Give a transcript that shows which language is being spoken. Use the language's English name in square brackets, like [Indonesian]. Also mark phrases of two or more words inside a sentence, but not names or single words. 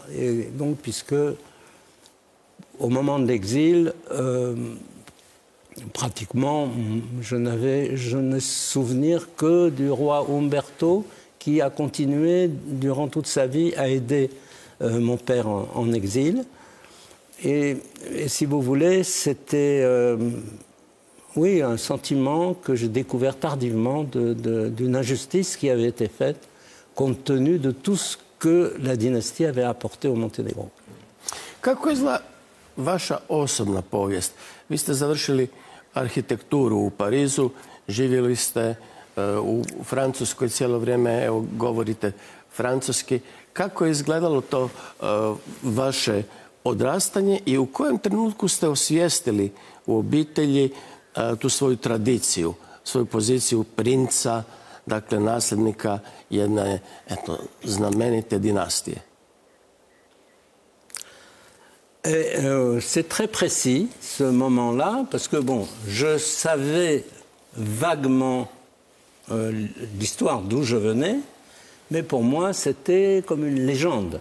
[French] Et donc, puisque au moment de l'exil, pratiquement, je n'ai souvenir que du roi Umberto qui a continué durant toute sa vie à aider mon père en exil. Et si vous voulez, c'était oui, un sentiment que j'ai découvert tardivement d'une injustice qui avait été faite compte tenu de tout ce que la dynastie avait apporté au Monténégro. [Croatian] Kako izgleda vaša osobna povijest? Vi ste završili arhitekturu u Parizu, živjeli ste u Francuskoj cijelo vrijeme, evo govorite francuski. Kako je izgledalo to vaše odrastanje i u kojem trenutku ste osvijestili u obitelji tu svoju tradiciju, svoju poziciju princa, dakle nasljednika jedne znamenite dynastie? [French] C'est très précis ce moment-là, parce que bon, je savais vaguement l'histoire d'où je venais, mais pour moi c'était comme une légende.